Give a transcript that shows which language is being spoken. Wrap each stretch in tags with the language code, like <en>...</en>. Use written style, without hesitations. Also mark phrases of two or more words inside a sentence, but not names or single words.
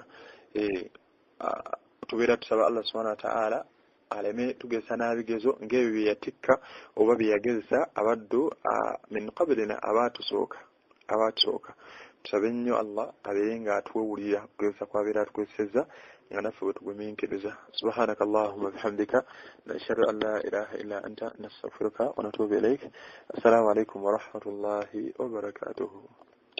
<lg>Tubeera tusaba Allah</lg> <ar>سبحانه وتعالى</ar> <lg>aleme tugezesa n'abigezo ng'ebyo bye yatikka oba bye yagezesa abaddu</lg> <ar>من قبلنا</ar> <lg>abaatusooka. Tusabe nnyo Allah abeere nga atuwewulira kugezesa kwabeera atugezesezza nga naffe bwe tugumiikiriza.</lg> <ar>سبحانك اللهم وبحمدك نشهد أن لا إله إلا أنت نستغفرك ونتوب إليك. السلام عليكم ورحمة الله وبركاته.</ar>